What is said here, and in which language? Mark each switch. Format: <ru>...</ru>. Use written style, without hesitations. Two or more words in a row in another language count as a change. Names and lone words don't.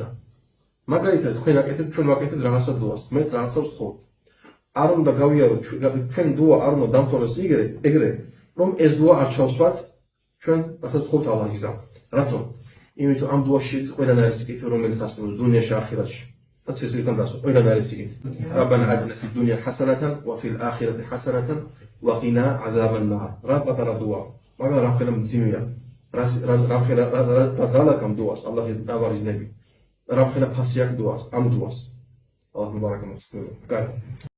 <ka>მაგალითად თქვენ აკეთებთ, ჩვენ ვაკეთებთ რაღაცა დუას, მეც რაღაცას ვთხოვთ. არ უნდა გავიაროთ ჩვენ დუა არ უნდა დამთავრდეს ეგრე, რომ ეს დუა არ ჩავსვათ ჩვენ რასაც ვთხოვთ ალლაჰისგან. რატომ? იმიტომ ამ დუაში ყველანი არის სიკეთე, რომელიც არსებობს დუნიაში, ახირატში. და ცეცხლისგან დასვა, ყველანი არის სიკეთე.</ka> <ar>ربنا آتنا في الدنيا حسنة وفي الآخرة حسنة وقنا عذاب النار.</ar> <ka>რა პატარა დუა, მაგრამ რამხელა მძიმეა. რამხელა ზალაკ ამ დუას, ალლაჰის ნავარიზნები. რამხელა ფასი აქვს დუას, ამ დუას. ალლაჰ მუბარაკ მოსწონს.</ka>